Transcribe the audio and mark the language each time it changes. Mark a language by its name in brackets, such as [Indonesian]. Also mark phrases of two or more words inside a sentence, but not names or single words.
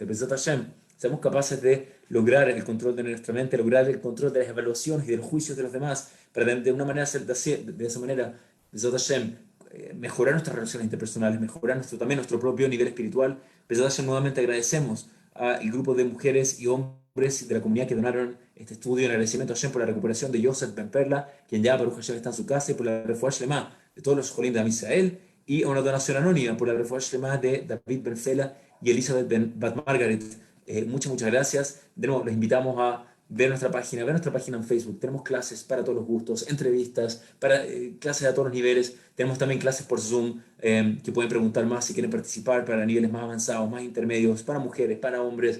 [Hebrew] בעזרת השם, [Spanish] seamos capaces de lograr el control de nuestra mente, lograr el control de las evaluaciones y de los juicios de los demás, para de una manera, de esa manera, [Hebrew] בעזרת השם, [Spanish] mejorar nuestras relaciones interpersonales, mejorar también nuestro propio nivel espiritual. [Hebrew] בעזרת השם, [Spanish] nuevamente agradecemos al grupo de mujeres y hombres de la comunidad que donaron este estudio, en agradecimiento a Hashem por la recuperación de Joseph Ben Perla, quien ya [Hebrew] ברוך השם [Spanish] está en su casa, y por la [Hebrew] רפואה שלמה [Spanish] de todos los jolim de Am Israel, y a una donación anónima por la [Hebrew] רפואה שלמה [Spanish] de David Ben Fela y Elizabeth Ben Bat Margaret. Muchas gracias. De nuevo, los invitamos a ver nuestra página en Facebook. Tenemos clases para todos los gustos, entrevistas, para clases a todos los niveles. Tenemos también clases por Zoom que pueden preguntar más si quieren participar para niveles más avanzados, más intermedios, para mujeres, para hombres.